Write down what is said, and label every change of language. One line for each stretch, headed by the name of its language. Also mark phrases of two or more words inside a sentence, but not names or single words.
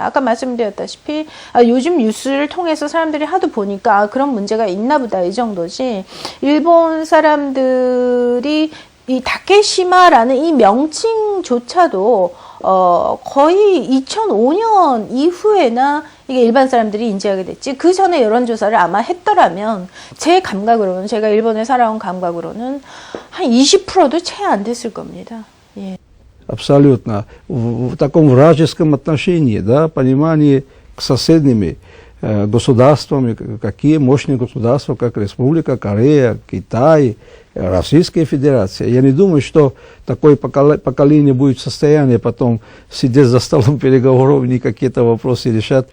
Korean: 아까 말씀드렸다시피 요즘 뉴스를 통해서 사람들이 하도 보니까 그런 문제가 있나 보다 이 정도지 일본 사람들이 이 다케시마라는 이 명칭조차도 거의 2005년 이후에나 이게 일반 사람들이 인지하게 됐지. 그 전에 여론조사를 아마 했더라면 제 감각으로는, 제가 일본에 살아온 감각으로는 한 20%도 채 안 됐을 겁니다. 예.
Russian: Абсолютно. В таком вражеском отношении, да, понимании к соседними государствами, какие мощные государства, как Республика Корея, Китай, Российская Федерация. Я не думаю, что такое поколение будет в состоянии потом сидеть за столом переговоров и какие-то вопросы решать.